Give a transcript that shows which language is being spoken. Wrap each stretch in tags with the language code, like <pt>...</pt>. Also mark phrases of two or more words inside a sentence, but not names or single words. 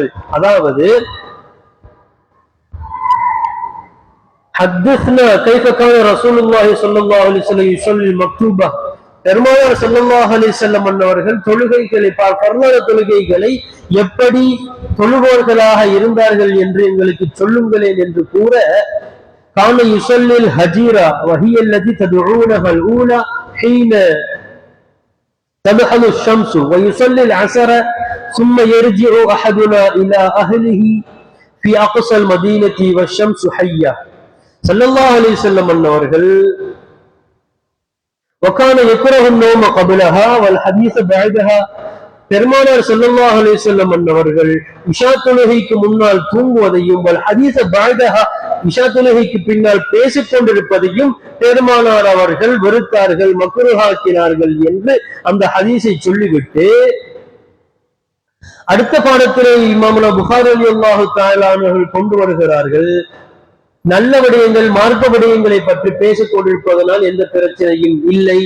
<ta>அதாவது</ta> <ar>حدثنا كيف كان رسول الله صلى الله عليه وسلم يصلي المكتوبة,</ar> <ta>பெருமானார்</ta> <ar>صلى الله عليه وسلم</ar> <ta>அவர்கள் தொழுகைகளை, ஃபர்லான தொழுகைகளை எப்படி தொழுபவர்களாக இருந்தார்கள் என்று எங்களுக்கு சொல்லுங்களேன் என்று கூற,</ta> <ar>كان يصلي الهجيرة وهي التي تدعونها الأولى حين تدحض الشمس ويصلي العصر ثم يرجع احدنا الى اهله في أقصى المدينة والشمس حية. صلى الله عليه وسلم அன்னவர்கள் وكان يكره النوم قبلها والحديث بعدها.</ar> <ta>பெருமானார்</ta> <ar>صلى الله عليه وسلم</ar> <ta>அன்னவர்கள் இஷா தொழுகைக்கு முன்னால் தூங்குவதையும்</ta> <ar>والحديث بعدها</ar> <ta>இஷா தொழுகைக்கு பின்னால் பேசிக் கொண்டிருப்பதையும் பெருமானார் அவர்கள் வெறுத்தார்கள், மக்ரூஹாக்கினார்கள் என்று அந்த ஹதீஸை சொல்லிவிட்டு அடுத்த பாடத்திலே இமாமுனா புகாரி</ta> <ar>رضي الله تعالى</ar> <ta>அவர்கள் கொண்டு வருகிறார்கள், நல்ல விடயங்கள் மார்க்க விடயங்களை பற்றி பேசிக் கொண்டிருப்பதனால் எந்த பிரச்சனையும் இல்லை.</ta>